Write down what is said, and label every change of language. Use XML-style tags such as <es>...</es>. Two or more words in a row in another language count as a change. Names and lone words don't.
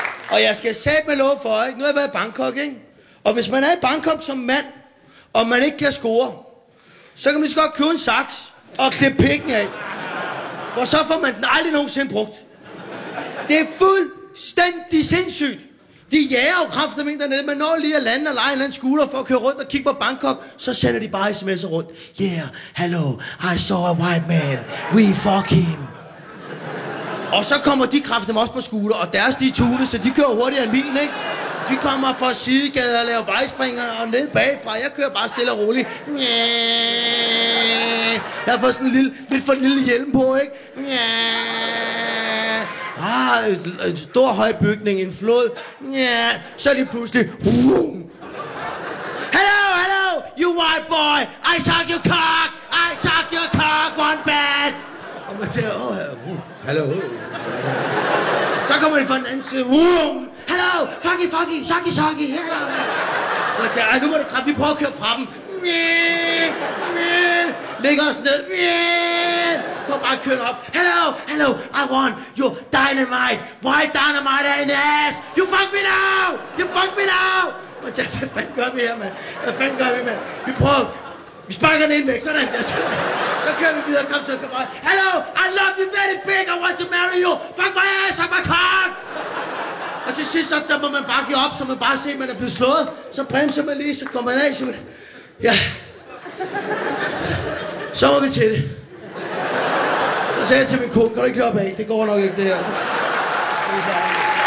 <da>Og jeg skal satme love for, ikke? Nu har jeg været i Bangkok, ikke? Og hvis man er i Bangkok som mand, og man ikke kan score, så kan man lige så godt købe en saks og klippe pikken af. For så får man den aldrig nogensinde brugt. Det er fuldstændig sindssygt. De jager jo kraftedeme dernede, men når lige at lande og lege en eller anden scooter for at køre rundt og kigge på Bangkok, så sender de bare sms'er rundt.</da> <en>Yeah, hello, I saw a white man. We fuck him.</en> <da>Og så kommer de kraftedeme også på scooter, og deres de er tunet, så de kører hurtigere end min, ikke? De kommer fra sidegader og laver vejspringer og ned bagfra. Jeg kører bare stille og roligt. Jeg har fået sådan en lidt for lille hjelm på, ikke? En stor høj bygning, en flod. Så lige pludselig.</da> <en>Hello, you white boy. I suck your cock. I suck your cock, one bad.</en> <da>Og man tænker, hallo. Så kommer de fra den anden side.</da> <en>Hello, fucky, sucky, hello.</en> <da>Og jeg tænker, nu må det kraft, vi prøver at køre fra dem. Lægger os ned. Kom bare kørende op.</da> <en>Hello, I want your dynamite. White dynamite in the ass. You fuck me now.</en> <da>Og jeg tænker, hvad fanden gør vi her, mand? Vi prøver. Vi sparker den ind væk, sådan der. Så kører vi videre, kom så.</da> <en>Hello, I love you very big, I want to marry you. Fuck my ass, suck my cock.</en> <da>Og til sidst, så der må man bare give op, så man bare ser, at man er blevet slået. Så bremser man lige, så kommer man af, så man... Ja. Så må vi til det. Så sagde jeg til min kone, kan du ikke løbe af? Det går nok ikke, det her.</da>